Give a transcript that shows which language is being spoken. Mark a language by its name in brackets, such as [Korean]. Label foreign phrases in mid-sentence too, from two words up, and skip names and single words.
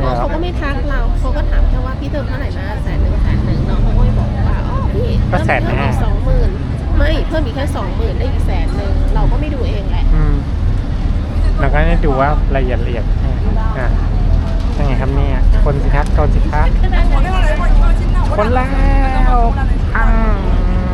[Thai] น้องเขาก็ไม่ทักเราเขาก็ถามแค่ว่าพี่เติมเท่าไหร่นะ100,000น้องเขาก็ไม่บอกว่าอ๋อพี่เพิ่มอีก20,000ไม่เพิ่มอีกแค่20,000ได้อีก100,000เราก็ไม่ดูเองแหละ เราก็ได้ดูว่าละเอียดยังไงครับเนี่ยคนสิครับคนสิครับ [Chinese] 我那个来一会儿，你放心，那我 [Thai] คนแล้วพัง